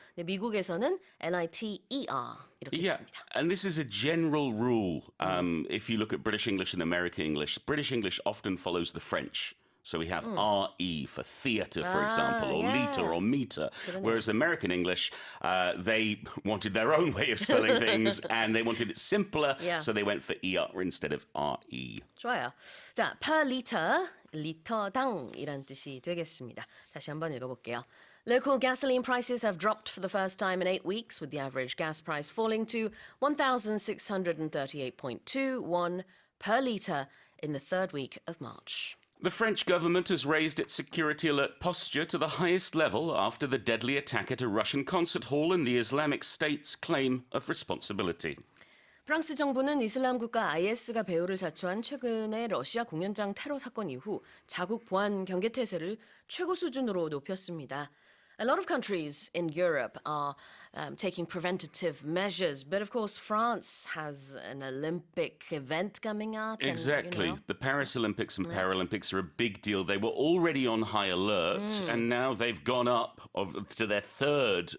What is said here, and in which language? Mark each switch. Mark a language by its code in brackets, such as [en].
[ko] 근데 미국에서는 L-I-T-E-R 이렇게 씁니다. [en] And this is a general rule. If you look at British English and American English, British English often follows the French. So we have R-E for theatre, for example, or yeah. litre or metre. Whereas American English, they wanted their own way of spelling things and they wanted it simpler, Yeah. so they went for ER instead of RE. [ko] 좋아요. 자, per liter, 리터당이란 뜻이 되겠습니다. 다시 한번 읽어볼게요. [en] Local gasoline prices have dropped for the first time in 8 weeks, with the average gas price falling to 1,638.21 per litre in the third week of March. The French government has raised its security alert posture to the highest level after the deadly attack at a Russian concert hall and the Islamic State's claim of responsibility. [ko] 프랑스 정부는 이슬람 국가 IS가 배후를 자처한 최근의 러시아 공연장 테러 사건 이후 자국 보안 경계 태세를 최고 수준으로 높였습니다. [en] A lot of countries in Europe are taking preventative measures, but of course France has an Olympic event coming up. Exactly. And, The Paris Olympics and Paralympics are a big deal. They were already on high alert, and now they've gone up to their third.